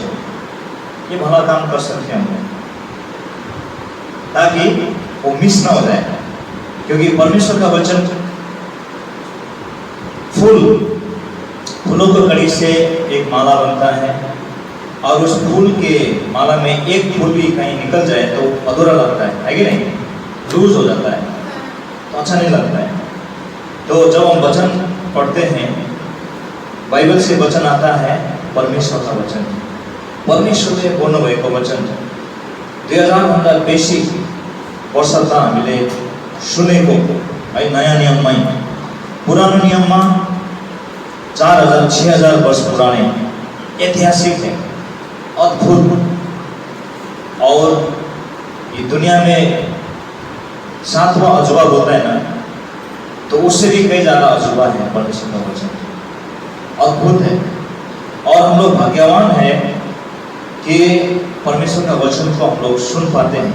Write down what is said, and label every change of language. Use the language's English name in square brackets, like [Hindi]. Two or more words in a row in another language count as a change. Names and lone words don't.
[Hindi] ये भला काम कर सकते हैं हम, ताकि वो मिस ना हो जाए, क्योंकि परमेश्वर का वचन फूलों की कड़ी से एक माला बनता है और उस फूल के माला में एक फूल भी कहीं निकल जाए तो अधूरा लगता है कि नहीं? लूज हो जाता है तो अच्छा नहीं लगता है। तो जब हम वचन पढ़ते हैं, बाइबल से वचन आता है, परमेश्वर का वचन, [Nepali] परमेश्वरले बोल्नुभएको वचन 2000 भन्दा बेसी वर्ष त हामीले सुनेको है। नयाँ नियममै, पुरानो नियममा [Hindi] 4000-6000 वर्ष पुराने ऐतिहासिक है, अद्भुत। और ये दुनिया में 7वां अजूबा बोलता है ना, तो उससे भी कई ज़्यादा अजूबा है परमेश्वर का वचन, अद्भुत है। और हम लोग भाग्यवान हैं कि परमेश्वर का वचन को हम लोग सुन पाते हैं।